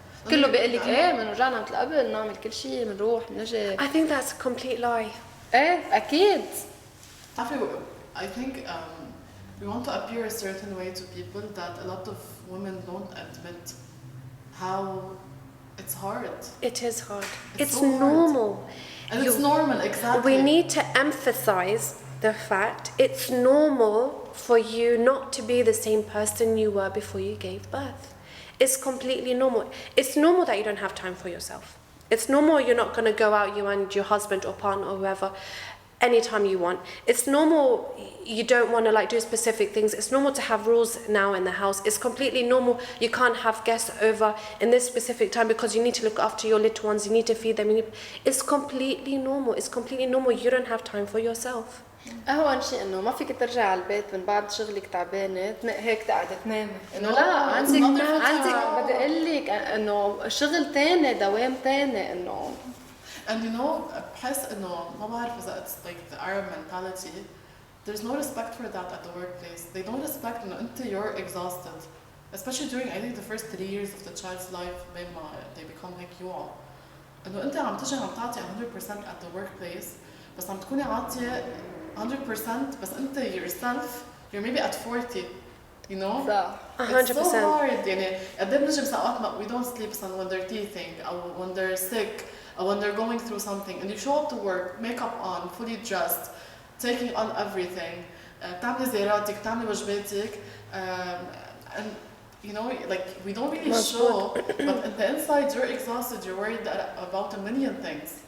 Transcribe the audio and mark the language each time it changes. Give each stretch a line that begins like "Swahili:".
Arabic: كله بيقول لك ايه بنرجعنا مثل قبل نعمل كل شيء بنروح بنجي.
English: I think that's a complete lie.
Arabic: ايه اكيد.
English: I think we want to appear a certain way to people that a lot of women don't admit how it's hard. It is hard. It's so hard. normal. And it's normal, exactly. We need to emphasize the fact it's normal for you not to be the same person you were before you gave birth. It's completely normal. It's normal that you don't have time for yourself. It's normal you're not going to go out, you and your husband or partner or whoever, anytime you want. It's normal you don't want to like do specific things. It's normal to have rules now in the house. It's completely normal you can't have guests over in this specific time because you need to look after your little ones, you need to feed them. It's completely normal. It's completely normal you don't have time for yourself.
Arabic: اهون شيء انه ما فيك ترجع على البيت من بعد شغلك تعبانه هيك تقعدي تنامي انه لا عندك بدي اقول لك انه شغل ثاني دوام ثاني انه.
English: And you know
Arabic: بحس انه ما بعرف اذا
English: it's like the Arab mentality. There's no respect for that at the workplace. They don't respect
Arabic: انه انت
English: you're exhausted, especially during I think the first 3 years of the child's life
Arabic: بين ما
English: they become
Arabic: هيك يوعوا. انه انت عم تجي عم تعطي 100%
English: at the workplace
Arabic: بس عم تكوني عاطيه 100% بس انت
English: yourself you're maybe at 40, you know.
Arabic: صح 100%.
English: It's so hard
Arabic: يعني قد ايه بنجي بساعات
English: we don't sleep when they're teething
Arabic: او
English: when they're sick when they're going through something and you show up to work, makeup on, fully dressed, taking on everything,
Arabic: بتعملي زياراتك, بتعملي واجباتك,
English: and you know, like we don't really show, but in the inside you're exhausted, you're worried about a million things.